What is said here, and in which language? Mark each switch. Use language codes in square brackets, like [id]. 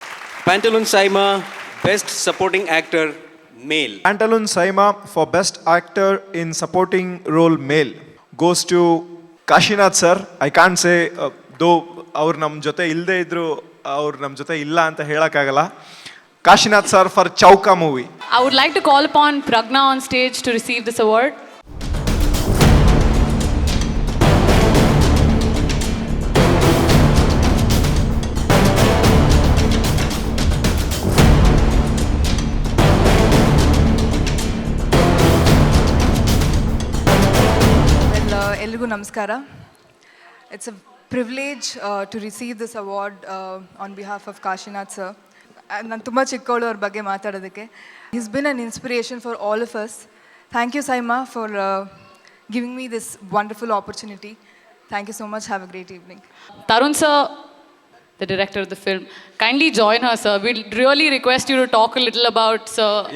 [en] Pantaloon Saima, Best Supporting Actor, Male. Pantaloon Saima for Best Actor in Supporting Role Male goes to Kashinath sir. I can't say though [kn] ಅವ್ರು ನಮ್ಮ ಜೊತೆ ಇಲ್ಲದೆ ಇದ್ರು ಅವ್ರು ನಮ್ಮ ಜೊತೆ ಇಲ್ಲ ಅಂತ ಹೇಳೋಕ್ಕಾಗಲ್ಲ. [en] Kashinath sir for Chauka movie. I would like to call upon Pragna on stage to receive this award. [kn] ಎಲ್ರಿಗೂ ನಮಸ್ಕಾರ. [en] It's a privilege to receive this award on behalf of Kashinath sir. [kn] ನಾನು ತುಂಬ ಚಿಕ್ಕವಳು ಅವ್ರ ಬಗ್ಗೆ ಮಾತಾಡೋದಕ್ಕೆ. [en] He's been an inspiration for all of us. Thank you, Saima, for giving me this wonderful opportunity. Thank you so much. Have a great evening. Tarun sir, the director of the film, kindly join her, sir. We really request you to talk a little about sir.